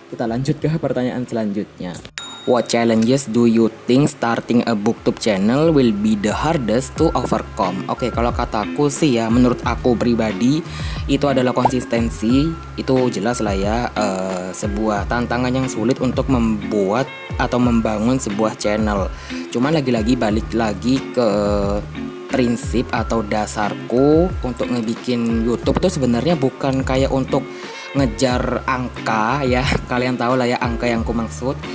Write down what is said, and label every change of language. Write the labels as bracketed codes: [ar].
[id] Kita lanjut ke pertanyaan selanjutnya. [en] What challenges do you think starting a booktube channel will be the hardest to overcome? [id] Oke, kalau kataku sih ya, menurut aku pribadi itu adalah konsistensi. Itu jelas lah ya, sebuah tantangan yang sulit untuk membuat atau membangun sebuah channel. Cuman lagi-lagi balik lagi ke prinsip atau dasarku untuk ngebikin YouTube itu sebenarnya bukan kayak untuk ngejar angka ya, kalian tahu lah ya angka yang aku maksud.